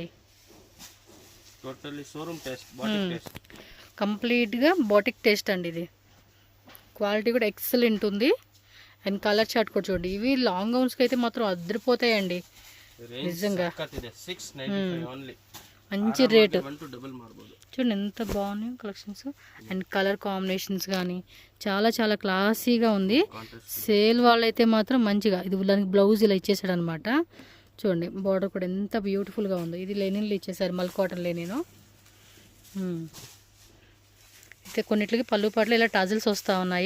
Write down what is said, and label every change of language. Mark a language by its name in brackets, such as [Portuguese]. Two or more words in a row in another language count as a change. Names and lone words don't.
[English] totally showroom test, [Telugu] బాటిక్ టెస్ట్, కంప్లీట్గా [English] batik test [Telugu] అండి. ఇది క్వాలిటీ కూడా ఎక్సలెంట్ ఉంది. అండ్ [English] colour chart [Telugu] కూడా చూడండి. ఇవి లాంగ్ గౌన్స్కి అయితే మాత్రం అదిరిపోతాయండి నిజంగా. మంచి రేటు. [Kannada] 1 to ಡಬಲ್ ಮಾಡ್ಬೋದು. [Telugu] చూడండి ఎంత బాగున్నాయి కలెక్షన్స్. అండ్ [English] colour combinations [Telugu] కానీ చాలా చాలా క్లాసీగా ఉంది. సేల్ వాళ్ళైతే మాత్రం మంచిగా ఇది దానికి బ్లౌజ్ ఇలా ఇచ్చేసాడు అనమాట. చూడండి బార్డర్ కూడా ఎంత బ్యూటిఫుల్గా ఉందో. ఇది లెనిన్లు ఇచ్చేసారు, [English] mul cotton linen. [Telugu] అయితే కొన్నిటికి పళ్ళు పాటలు ఇలా టజిల్స్ వస్తూ ఉన్నాయి.